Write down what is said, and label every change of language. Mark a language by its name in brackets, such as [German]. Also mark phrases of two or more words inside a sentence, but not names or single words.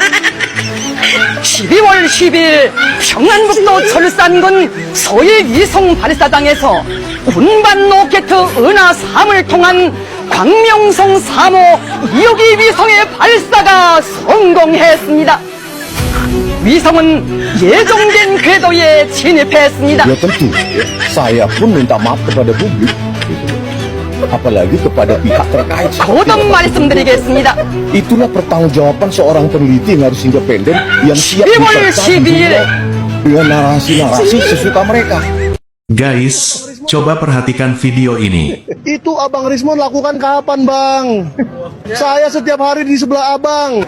[Korean] 12월 10일 평안북도 철산군 서해 위성 발사장에서 운반 로켓 은하 3을 통한 광명성 3호 2호기 위성의 발사가 성공했습니다. 위성은 예정된 궤도에 진입했습니다. [Indonesian] Ya tentu, saya pun minta maaf kepada publik, apalagi kepada pihak terkait. [Korean] 거듭 말씀드리겠습니다. [Indonesian] Itulah pertanggungjawaban seorang peneliti yang harus independen yang siap [Korean] 12월 [Indonesian] bertanggung [Korean] 12일 [Indonesian] jawab dengan narasi-narasi sesuka mereka. Guys, coba perhatikan video ini. Itu Abang Rismon lakukan kapan, Bang? Saya setiap hari di sebelah Abang.